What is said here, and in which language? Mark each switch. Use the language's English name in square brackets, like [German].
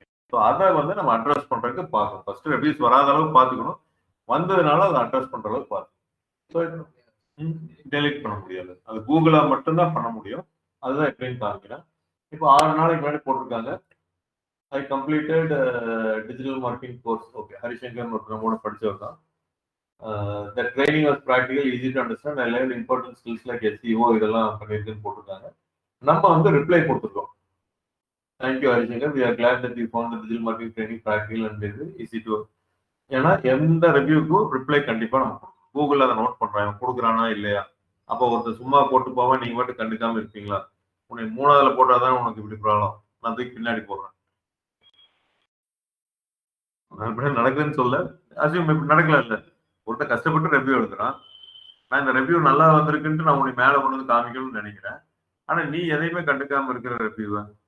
[Tamil] So அதை நம்ம address பண்றதுக்கு பார்க்கணும். ஃபர்ஸ்ட் ரிவ்யூஸ் வராத அளவுக்கு பார்த்துக்கணும், வந்ததுனால அதை அட்ரஸ் பண்ற அளவுக்கு பார்க்கணும். டெலிட் பண்ண முடியாது, அது கூகுளா மட்டும்தான் பண்ண முடியும். அதுதான் எப்படின்னு காமிக்கிறேன். இப்போ 6 நாளைக்கு முன்னாடி போட்டிருக்காங்க [English] I completed digital marketing course. [Tamil] Okay, Harishankar ஒருத்தர் கூட படிச்சவர் தான். [English] The training was practical, easy to understand. I learned important skills like SEO [Tamil] இதெல்லாம் பண்ணிருக்குன்னு போட்டிருக்காங்க. நம்ம ரிப்ளை கொடுத்துருக்கோம். Thank you Harishankar, [English] we are glad that you found the digital marketing training practical and easy to. [Tamil] ஏன்னா எந்த ரிவ்யூக்கும் ரிப்ளை கண்டிப்பா நம்ம கூகுள்ல அதை நோட் பண்றாங்க, கொடுக்குறானா இல்லையா. அப்போ ஒருத்தர் சும்மா போட்டு போவான், நீங்க மட்டும் கண்டுக்காம இருப்பீங்களா? உனக்கு 3ஆவதுல போட்டாதான் உனக்கு இப்படி ப்ராப்ளம், நான் தூக்கி பின்னாடி போடுறேன். நடக்குதுன்னு சொல்ல அசியூம் இப்படி நடக்கல. இல்ல ஒருத்தர் கஷ்டப்பட்டு ரிவ்யூ எழுதுறான், நான் இந்த ரிவ்யூ நல்லா வந்திருக்குன்ட்டு நான் உனக்கு மேல கொண்டு காமிக்கணும்னு நினைக்கிறேன். ஆனா நீ எதையுமே கண்டுக்காம இருக்கிற ரிவ்யூவை